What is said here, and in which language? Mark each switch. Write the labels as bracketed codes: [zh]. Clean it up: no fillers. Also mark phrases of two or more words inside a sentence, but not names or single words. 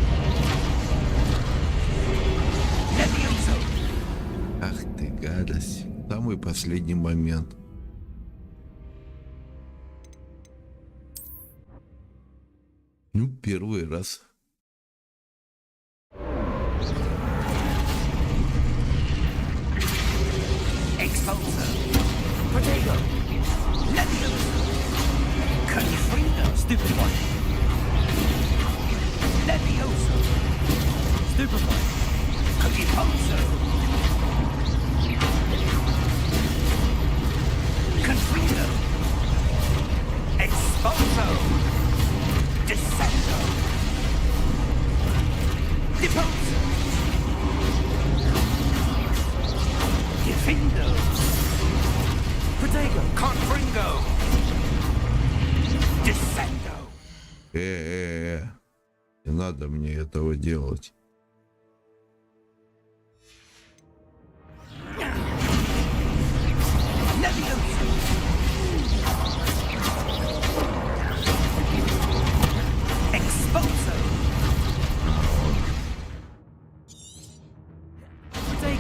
[la] Levioso! [ru] Ах ты, гадость. Самый последний момент. Ну, первый раз. [la] Expulso. Protego! Levioso. Confringo. Stupefy! Levioso. Stupefy! Cogiposo. Confringo. Expulso. Descendo. Deposo. Defindo. Protego! Confringo. Descendo. [ru] Не надо мне этого делать. [la] Levioso. Expulso. Protego!